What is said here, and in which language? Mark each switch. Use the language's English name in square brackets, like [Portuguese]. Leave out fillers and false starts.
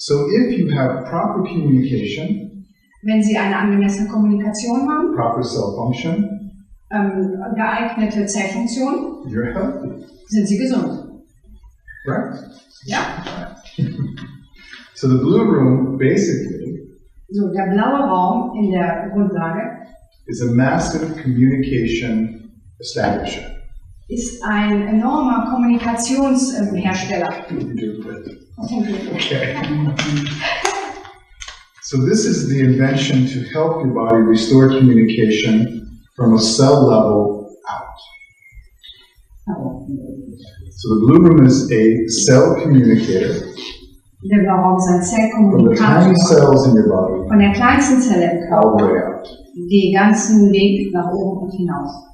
[English] So if you have proper communication, [German] Wenn Sie eine angemessene Kommunikation haben, [English] proper cell function, [German] geeignete Zellfunktion, [English] you're healthy, [German] sind Sie gesund. [English] right? [German] Ja? [English] So the BluRoom basically [German] So, der blaue Raum in der Grundlage [English] is a massive communication establishment. [German] ist ein enormer Kommunikationshersteller. [English] You do it. Okay. So this is the invention to help your body restore communication from a cell level out. So the BluRoom is a cell communicator [German] Der blaue Raum ist ein [English] from the tiny [German] Zellkommunikator. [English] cells in your body [German] Von der kleinsten Zelle im [English] all the [German] Körper, [English] way out. [German] den ganzen Weg nach oben und hinaus.